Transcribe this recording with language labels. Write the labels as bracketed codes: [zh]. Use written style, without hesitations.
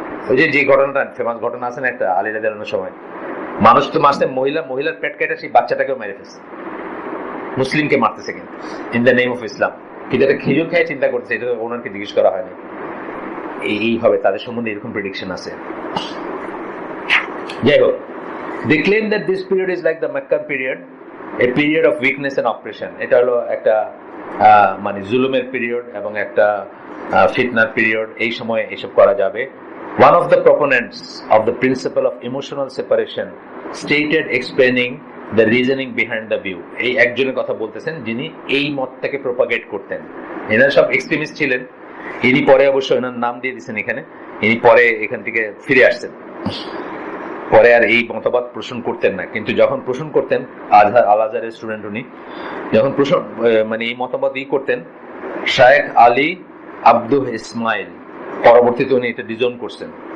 [bn] ওই যে ঘটনাটা, ফেমাস ঘটনা আছে না একটা, আলী রাদিয়াল্লাহু আনহুর সময় মানুষ তো মারছে, মহিলার পেট কেটে সেই বাচ্চাটাকেও মেরে ফেলছে, মুসলিমকে মারতেছে কিন্তু [en] In the name of Islam. [bn] কিন্তু এটা খেজুর খেয়ে চিন্তা করছে, এটা ওনাকে জিজ্ঞেস করা হয়নি। এই হবে তাদের সম্বন্ধে এরকম প্রেডিকশন আছে। যাই হোক, [en] They claim that this period is like the Meccan period, a period of weakness and oppression. [bn] এটা হলো একটা মানে জুলুমের পিরিয়ড এবং একটা ফিতনার পিরিয়ড, এই সময় এসব করা যাবে। [en] One of the proponents of the principle of emotional separation stated explaining the reasoning behind the view. [bn] এই একজনের কথা বলতেছেন যিনি এই মতটাকে প্রপাগেট করতেন। এনারা সব এক্সট্রিমিস্ট ছিলেন। ইনি পরে অবশ্য এনার নাম দিয়ে দিচ্ছেন এখানে, ইনি পরে এখান থেকে ফিরে আসছেন, পরে আর এই মতবাদ পোষণ করতেন না। কিন্তু যখন পোষণ করতেন, আল আজহারের স্টুডেন্ট উনি, যখন পোষণ মানে এই মতবাদ করতেন, শায়েখ আলী আব্দু ইসমাইল, পরবর্তীতে উনি এটা ডিজন করছেন।